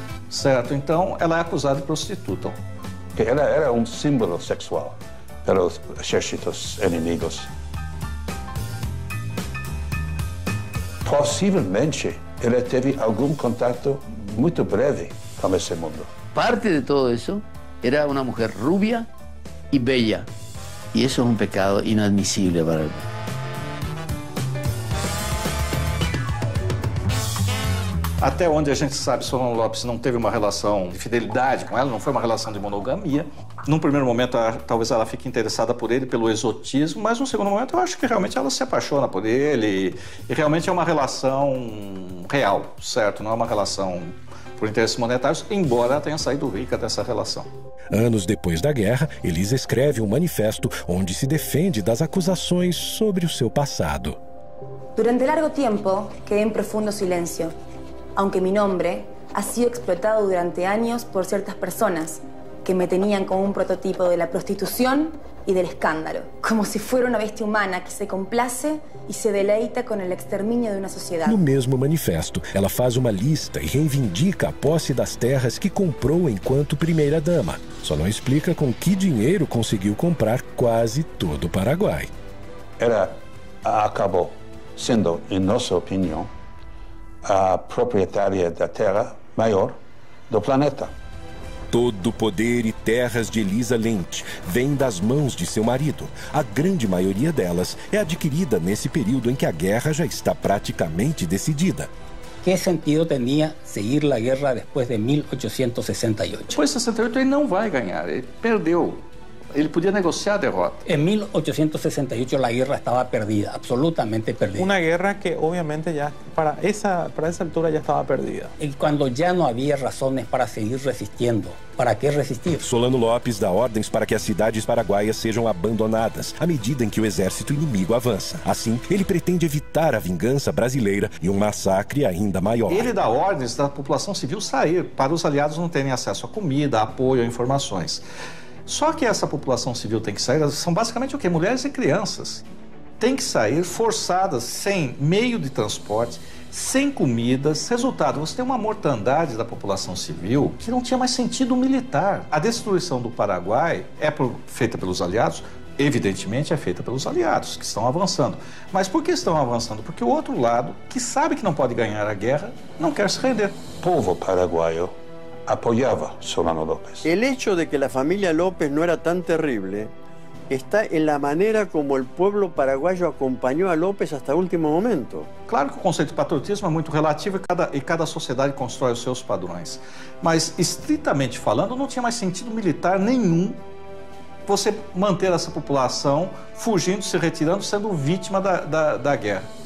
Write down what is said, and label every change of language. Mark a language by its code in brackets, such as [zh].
[pt] Certo, então ela é acusada de prostituta. Ela era um símbolo sexual para os exércitos inimigos. Possivelmente, ela teve algum contato muito breve com esse mundo. [es] Parte de todo eso era una mujer rubia y bella. Y eso es un pecado inadmisible para el mundo. [pt] Até onde a gente sabe, Solano Lopes não teve uma relação de fidelidade com ela, não foi uma relação de monogamia. Num primeiro momento, talvez ela fique interessada por ele, pelo exotismo, mas num segundo momento eu acho que realmente ela se apaixona por ele e realmente é uma relação real, certo? Não é uma relação por interesses monetários, embora ela tenha saído rica dessa relação. Anos depois da guerra, Elisa escreve um manifesto onde se defende das acusações sobre o seu passado. [es] Durante largo tiempo quedé en profundo silencio, aunque mi nombre ha sido explotado durante años por ciertas personas que me tenían como un prototipo de la prostitución y del escándalo, como si fuera una bestia humana que se complace y se deleita con el exterminio de una sociedad. [pt] No mesmo manifesto, ela faz uma lista e reivindica a posse das terras que comprou enquanto primeira-dama. Só não explica com que dinheiro conseguiu comprar quase todo o Paraguai. Ela acabou sendo, em nossa opinião, a proprietária da terra maior do planeta. Todo o poder e terras de Elisa Lynch vem das mãos de seu marido. A grande maioria delas é adquirida nesse período em que a guerra já está praticamente decidida. [es] ¿Qué sentido tenía seguir la guerra después de 1868? [pt] Depois de 68 ele não vai ganhar, ele perdeu. Ele podia negociar a derrota. [es] En 1868 la guerra estaba perdida, absolutamente perdida. Una guerra que obviamente ya para esa altura ya estaba perdida. Y cuando ya no había razones para seguir resistiendo, ¿para qué resistir? [pt] Solano Lopes dá ordens para que as cidades paraguaias sejam abandonadas à medida em que o exército inimigo avança. Assim, ele pretende evitar a vingança brasileira e um massacre ainda maior. Ele dá ordens da população civil sair, para os aliados não terem acesso a comida, a apoio, a informações. Só que essa população civil tem que sair, são basicamente o quê? Mulheres e crianças. Tem que sair forçadas, sem meio de transporte, sem comidas. Resultado, você tem uma mortandade da população civil que não tinha mais sentido militar. A destruição do Paraguai é feita pelos aliados? Evidentemente é feita pelos aliados, que estão avançando. Mas por que estão avançando? Porque o outro lado, que sabe que não pode ganhar a guerra, não quer se render. O povo paraguaio [es] apoyaba [pt] Solano López. [es] El hecho de que la familia López no era tan terrible está en la manera como el pueblo paraguayo acompañó a López hasta el último momento. [pt] Claro que o conceito de patriotismo é muito relativo e cada sociedade constrói os seus padrões. Mas, estritamente falando, não tinha mais sentido militar nenhum você manter essa população fugindo, se retirando, sendo vítima da guerra.